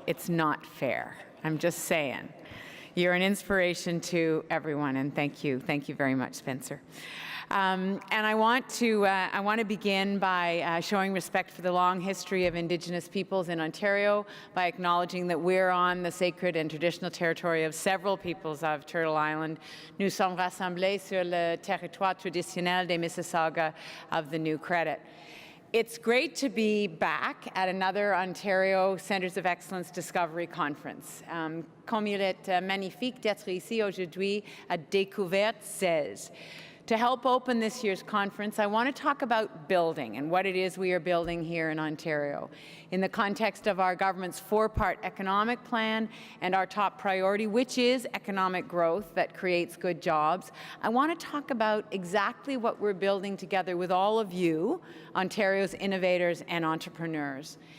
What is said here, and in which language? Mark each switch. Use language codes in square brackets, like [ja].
[en] It's not fair. I'm just saying. You're an inspiration to everyone, and thank you very much, Spencer. And I want to begin by showing respect for the long history of Indigenous peoples in Ontario by acknowledging that we're on the sacred and traditional territory of several peoples of Turtle Island. [fr] Nous sommes rassemblés sur le territoire traditionnel des Mississauga of the New Credit. [en] It's great to be back at another Ontario Centres of Excellence Discovery Conference. [fr] Comme il est magnifique d'être ici aujourd'hui à Découverte 16. [en] To help open this year's conference, I want to talk about building and what it is we are building here in Ontario. In the context of our government's four-part economic plan and our top priority, which is economic growth that creates good jobs, I want to talk about exactly what we're building together with all of you, Ontario's innovators and entrepreneurs.